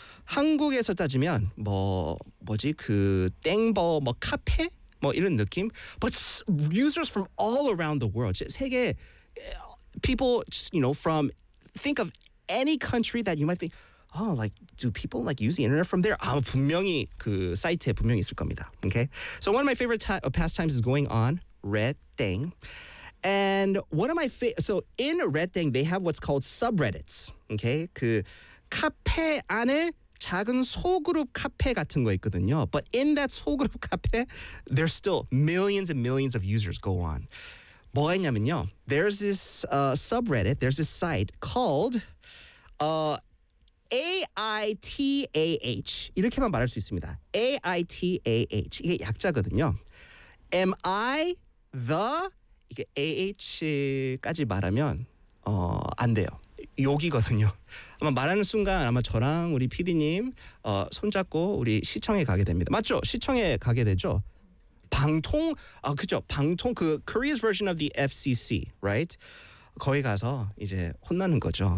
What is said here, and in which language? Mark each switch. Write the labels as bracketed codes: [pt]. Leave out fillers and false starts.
[ko] 한국에서 따지면 뭐 뭐지 그 땡버 뭐 카페 뭐 이런 느낌. [en] But users from all around the world. 세계 people, just, you know, from think of any country that you might think. Oh, like, do people, like, use the internet from there? [ko] 아, 분명히 그 사이트에 분명히 있을 겁니다. [en] Okay? So one of my favorite pastimes is going on Red Dang. And one of my favorite... So in Red Dang, they have what's called subreddits. Okay? [ko] 그 카페 안에 작은 소그룹 카페 같은 거 있거든요. [en] But in that 소그룹 카페, there's still millions and millions of users go on. [ko] 뭐였냐면요. [en] There's this subreddit, there's this site called... [ko] A-I-T-A-H 이렇게만 말할 수 있습니다. A-I-T-A-H 이게 약자거든요. [en] Am I the [ko] 이게 A-H까지 말하면 안 돼요. 욕이거든요. 아마 말하는 순간 아마 저랑 우리 PD님 손잡고 우리 시청에 가게 됩니다. 맞죠? 시청에 가게 되죠? 방통? 아 그죠? [en] 방통 그 Korea's version of the FCC, right? [ko] 거기 가서 이제 혼나는 거죠.